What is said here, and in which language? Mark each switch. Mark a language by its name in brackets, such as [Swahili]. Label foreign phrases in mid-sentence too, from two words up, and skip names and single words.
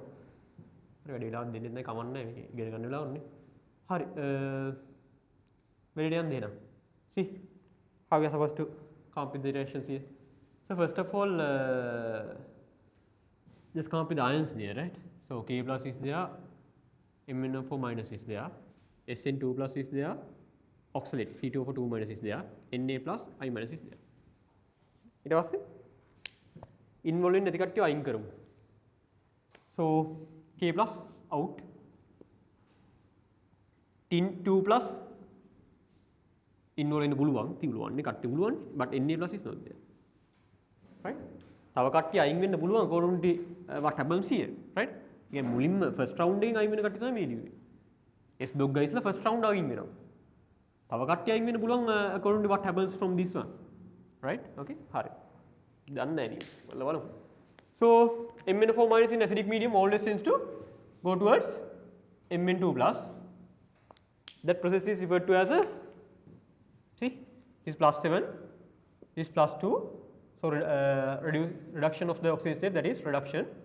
[Sinhala] හරි වැඩි වෙලාවක් දෙන්නෙත් නැහැ කමන්නේ මේක ඉගෙන ගන්න වෙලාවන්නේ. හරි වැඩි යන්න දෙන්න. [English] See how we are supposed to come up with the reactions here. So first of all just come up with the ions there, right? So K plus is there, MnO4 minus is there, SN2 plus is there, oxalate C2O4 2 minus is there, Na plus I minus is there. [Sinhala] ඊට පස්සේ involved නැති කට්ටිය අයින් කරමු. [English] So K plus out, tin 2 plus involved [Sinhala] වෙන්න පුළුවන් තිබුණානේ කට්ටිය පුළුවන් [English] but Na plus is not there, right? [Sinhala] තව කට්ටිය අයින් වෙන්න පුළුවන් [English] according to what happens here, right? [Sinhala] කියන්නේ මුලින්ම [English] first round [Sinhala] එකෙන් අයින් වෙන කට්ටිය තමයි මේ ලියුවේ. [English] S block guysලා first round [Sinhala] අයින් වෙනවා. තව කට්ටිය අයින් වෙන්න පුළුවන් [English] according to what happens from this one, right? Okay, හරි. [Sinhala] දන්නේ නැහැ නේ. බලමු. [English] So MnO4 minus in acidic medium always tends to go towards Mn2 plus. That process is referred to as a, see, this plus 7, this plus 2. So reduction of the oxidation state, that is reduction.